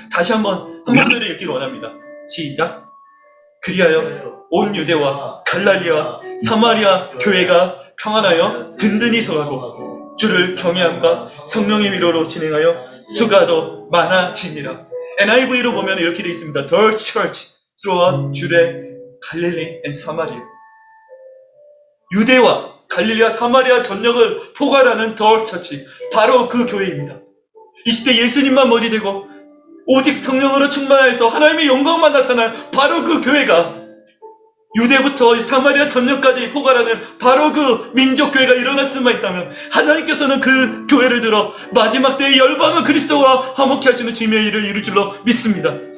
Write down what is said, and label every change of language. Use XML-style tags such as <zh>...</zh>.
<ko>다시 한 목소리를 읽기를 원합니다. 시작. 그리하여 온 유대와 갈릴리와 사마리아 교회가 평안하여 든든히 서가고 주를 경외함과 성령의 위로로 진행하여 수가 더 많아지니라. NIV로 보면 이렇게 되어 있습니다.</ko> <en>The church throughout Judea, Galilee and Samaria.</en> <ko>유대와 갈릴리와 사마리아 전역을 포괄하는 더 처치, 바로 그 교회입니다. 이 시대 예수님만 머리 되고 오직 성령으로 충만해서 하나님의 영광만 나타날 바로 그 교회가 유대부터 사마리아 전역까지 포괄하는 바로 그 민족교회가 일어날 수만 있다면 하나님께서는 그 교회를 들어 마지막 때의 열방은 그리스도와 화목케 하시는 주님의 일을 이룰 줄로 믿습니다.</ko>